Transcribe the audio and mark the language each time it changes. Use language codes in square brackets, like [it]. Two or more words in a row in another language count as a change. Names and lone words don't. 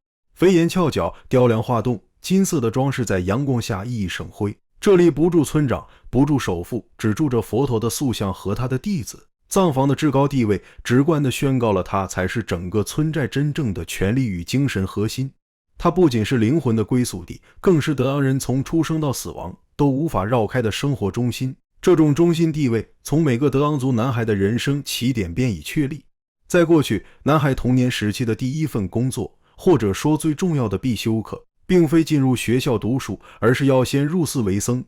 [zh] 飛檐翹角，雕梁畫棟，金色的裝飾在陽光下熠熠生輝。這裡不住村長，不住首富，只住着佛陀的塑像和他的弟子。藏房的至高地位直觀地宣告了它才是整個村寨真正的權力與精神核心。它不僅是靈魂的歸宿地，更是德昂人從出生到死亡都無法繞開的生活中心。這種中心地位從每個德昂族男孩的人生起點便已確立。在過去，男孩童年時期的第一份工作，或者說最重要的必修課，並非進入學校讀書，而是要先入寺為僧。